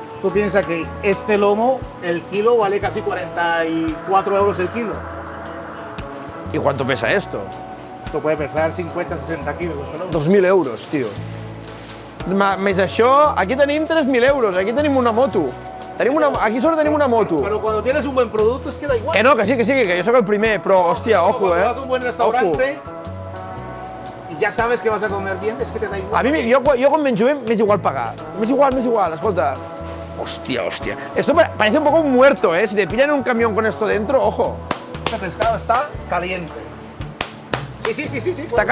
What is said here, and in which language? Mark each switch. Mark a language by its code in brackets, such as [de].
[es] Tú piensas que este lomo, el kilo vale casi 44 euros el kilo. ¿Y cuánto pesa esto? Esto puede pesar 50, 60 kilos. ¿No? [ca] 2.000 euros, tio. Més això, aquí tenim 3.000 euros, aquí tenim una moto. Aquí solo tenim una moto. [es] Pero cuando tienes un buen producto es que da igual. [ca] Que no, que sí, que jo sóc el primer, però, hòstia, ojo, [es] Cuando vas a un buen restaurante y ya sabes que vas a comer bien, es que te da igual. [ca] A mi, jo quan menjo bé, m'és igual pagar. M'és igual, escolta. Hòstia. [es] Esto parece un poco un muerto, ¿eh? Si te pillan en un camión con esto dentro, ojo. Este pescado está caliente. Sí.